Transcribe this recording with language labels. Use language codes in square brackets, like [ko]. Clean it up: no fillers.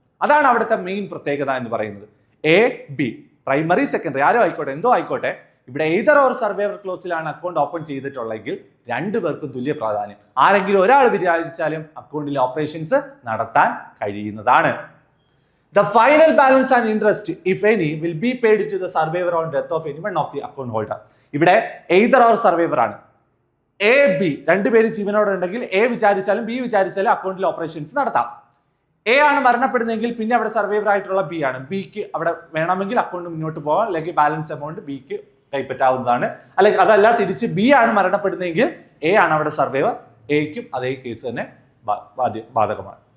[ml] അതാണ് അവിടുത്തെ മെയിൻ പ്രത്യേകത എന്ന് പറയുന്നത്. എ ബി പ്രൈമറി സെക്കൻഡറി ആരോ ആയിക്കോട്ടെ എന്തോ ആയിക്കോട്ടെ, ഇവിടെ either or survivor ക്ലോസിലാണ് account open ചെയ്തിട്ടുള്ളെങ്കിൽ രണ്ടുപേർക്കും തുല്യ പ്രാധാന്യം. ആരെങ്കിലും ഒരാൾ വിചാരിച്ചാലും അക്കൗണ്ടിലെ ഓപ്പറേഷൻസ് നടത്താൻ കഴിയുന്നതാണ്. [en] The final balance and interest, if any, will be paid to the survivor on death of any one of the account holder. [ml] ഇവിടെ എയ്തർ ഓർ സർവൈവർ ആണ്. എ ബി രണ്ടുപേരും ജീവനോടെ ഉണ്ടെങ്കിൽ എ വിചാരിച്ചാലും ബി വിചാരിച്ചാലും അക്കൗണ്ടിൽ ഓപ്പറേഷൻസ് നടത്താം. എ ആണ് മരണപ്പെടുന്നതെങ്കിൽ പിന്നെ അവിടെ സർവൈവർ ആയിട്ടുള്ള ബി ആണ്. ബിക്ക് അവിടെ വേണമെങ്കിൽ അക്കൗണ്ട് മുന്നോട്ട് പോകാം, അല്ലെങ്കിൽ ബാലൻസ് എമൗണ്ട് ബിക്ക് കൈപ്പറ്റാവുന്നതാണ്. അല്ലെങ്കിൽ അതല്ല തിരിച്ച് ബി ആണ് മരണപ്പെടുന്നതെങ്കിൽ എ ആണ് അവിടെ സർവൈവർ, എയ്ക്കും അതേ കേസ് തന്നെ ബാധകമാണ്.